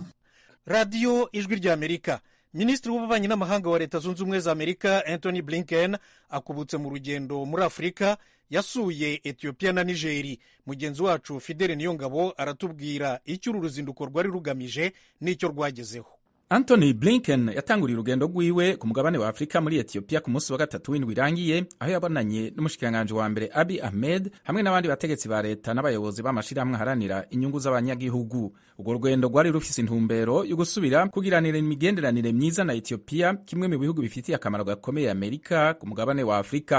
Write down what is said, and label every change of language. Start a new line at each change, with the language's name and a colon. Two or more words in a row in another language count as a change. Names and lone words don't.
Kinyarwanda: Radio Ijwi rya Amerika. Minisitiri w'ububanyi n'amahanga wa Leta Zunze Ubumwe za Amerika Anthony Blinken akubutse mu rugendo muri Afurika, yasuye Ethiopia na Nigeri. Mugenzi wacu Fidele Niyongabo aratubwira icyo uru ruzinduko rwari rugamije n'icyo rwagezeho.
Rundi: Anthony Blinken yatanguriye urugendo rwiwe ku mugabane wa Afrika muri Ethiopia ku munsi wa gatatu w'indwi irangiye, aho yabonanye n'umushikiranganje wa mbere Abiy Ahmed hamwe n'abandi bategetsi ba leta n'abayobozi b'amashirahamwe aharanira inyungu z'abanyagihugu. Urwo rugendo rwari rufise intumbero yo gusubira kugiranira imigenderanire myiza na Ethiopia, kimwe mu bihugu bifitiye akamaro gakomeye Amerika ku mugabane wa Afrika.